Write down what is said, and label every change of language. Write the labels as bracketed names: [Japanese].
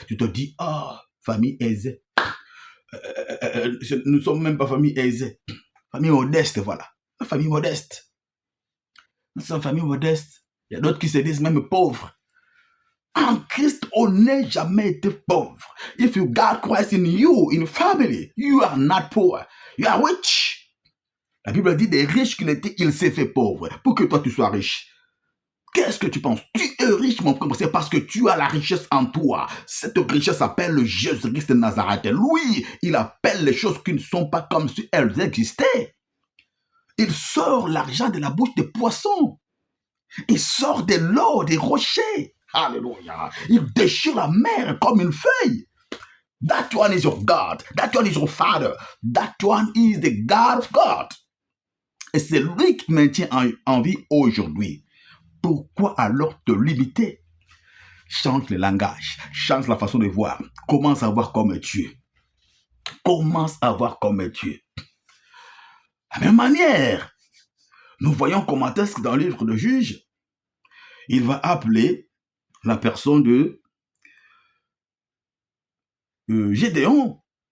[French] Tu te dis, famille aisée. Nous ne sommes même pas famille aisée. Famille modeste, voilà. Une famille modeste. Nous sommes famille modeste. Il y a d'autres qui se disent même pauvres. En Christ, on n'est jamais été pauvre. [English] If you got Christ in you, in family, you are not poor. You are rich. [French] La Bible dit des riches qu'il était, il s'est fait pauvre pour que toi tu sois riche. Qu'est-ce que tu penses? Tu es riche, mon frère, c'est parce que tu as la richesse en toi. Cette richesse s'appelle le Jésus-Christ de Nazareth. Lui, il appelle les choses qui ne sont pas comme si elles existaient. Il sort l'argent de la bouche des poissons. Il sort de l'eau, des rochers. Alléluia. Il déchire la mer comme une feuille. [English] That one is your God. That one is your Father. That one is the God of God. [French] Et c'est lui qui maintient en vie aujourd'hui. Pourquoi alors te limiter? Change le langage, change la façon de voir. Commence à voir comme Dieu. Commence à voir comme Dieu. De la même manière, nous voyons comment est-ce que dans le livre de Juges, il va appeler la personne de Gédéon.